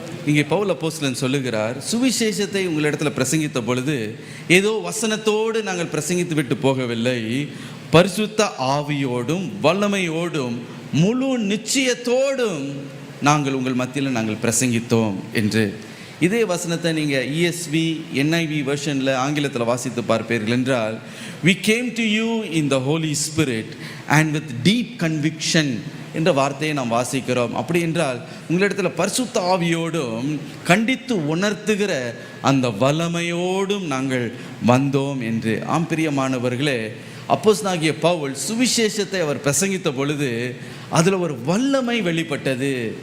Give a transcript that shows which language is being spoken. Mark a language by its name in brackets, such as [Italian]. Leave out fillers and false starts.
[Tamil] இங்கே பவுல் அப்போஸ்தலன் சொல்லுகிறார், சுவிசேஷத்தை உங்களிடத்தில் பிரசங்கித்த பொழுது ஏதோ வசனத்தோடு நாங்கள் பிரசங்கித்து விட்டு போகவில்லை, பரிசுத்த ஆவியோடும் வல்லமையோடும் முழு நிச்சயத்தோடும் நாங்கள் உங்கள் மத்தியில் நாங்கள் பிரசங்கித்தோம் என்று. இதே வசனத்தை நீங்கள் ESV NIV வெர்ஷனில் ஆங்கிலத்தில் வாசித்து பார்ப்பீர்கள் என்றால், [English] we came to you in the Holy Spirit and with deep conviction [Tamil] என்ற வார்த்தையை நாம் வாசிக்கிறோம். அப்படி என்றால் உங்களிடத்தில் பரிசுத்த ஆவியோடும் கண்டித்து உணர்த்துகிற அந்த வல்லமையோடும் நாங்கள் வந்தோம் என்று. ஆம் பிரியமானவர்களே, அப்போஸ்தலனாகிய பவுல் சுவிசேஷத்தை அவர் பிரசங்கித்த பொழுது அதில் ஒரு வல்லமை வெளிப்பட்டது.